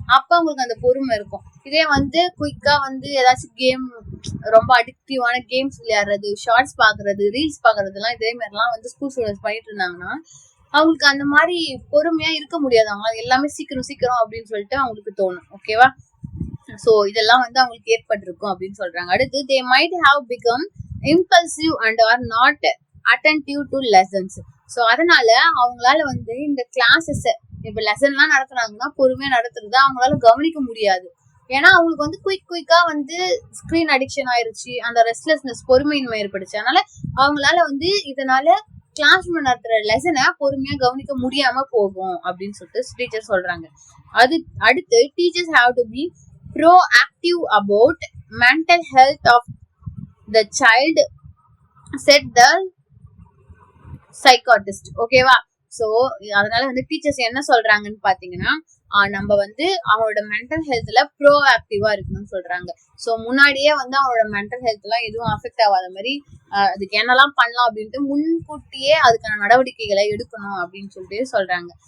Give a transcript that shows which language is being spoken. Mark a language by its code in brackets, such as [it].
[ta] அப்ப அவங்களுக்கு அந்த பொறுமை இருக்கும். இதே வந்து குயிக்கா வந்து ஏதாச்சும் கேம், ரொம்ப அடிக்டிவான கேம்ஸ் விளையாடுறது, ஷார்ட்ஸ் பாக்குறது, ரீல்ஸ் பாக்குறது எல்லாம் இதே மாதிரிலாம் வந்து ஸ்கூல் ஸ்டூடெண்ட்ஸ் பண்ணிட்டு இருந்தாங்கன்னா அவங்களுக்கு அந்த மாதிரி பொறுமையா இருக்க முடியாது. அவங்க எல்லாமே சீக்கிரம் அப்படின்னு சொல்லிட்டு அவங்களுக்கு தோணும். ஓகேவா? சோ இதெல்லாம் வந்து அவங்களுக்கு ஏற்பட்டிருக்கும் அப்படின்னு சொல்றாங்க. [en] அடுத்து they might have become impulsive and are not attentive to lessons. [ta] So அதனால அவங்களால வந்து இந்த கிளாஸஸ் இப்ப லெசன் எல்லாம் நடத்துறாங்கன்னா பொறுமையா நடத்துறத அவங்களால கவனிக்க முடியாது. ஏன்னா அவங்களுக்கு வந்து குயிக்கா வந்து ஸ்கிரீன் அடிக்ஷன் ஆயிருச்சு, அந்த ரெஸ்ட்லெஸ்னஸ் பொறுமையின்மை ஏற்படுச்சு. அதனால அவங்களால வந்து இதனால கிளாஸ் ரூம்ல நடத்துற லெசனை பொறுமையா கவனிக்க முடியாம போகும் அப்படின்னு சொல்லிட்டு டீச்சர் சொல்றாங்க. [en] அது அடுத்து teachers have to be proactive about mental health of the child, said the psychiatrist. [ta] ஓகேவா? சோ அதனால வந்து டீச்சர்ஸ் என்ன சொல்றாங்கன்னு பாத்தீங்கன்னா நம்ம வந்து அவங்களோட மென்டல் ஹெல்த்ல ப்ரோஆக்டிவா இருக்கணும்னு சொல்றாங்க. சோ முன்னாடியே வந்து அவங்களோட மென்டல் ஹெல்த் எல்லாம் எதுவும் அஃபெக்ட் ஆகாத மாதிரி அதுக்கு என்னெல்லாம் பண்ணலாம் அப்படின்ட்டு முன்கூட்டியே அதுக்கான நடவடிக்கைகளை எடுக்கணும் அப்படின்னு சொல்லிட்டு சொல்றாங்க.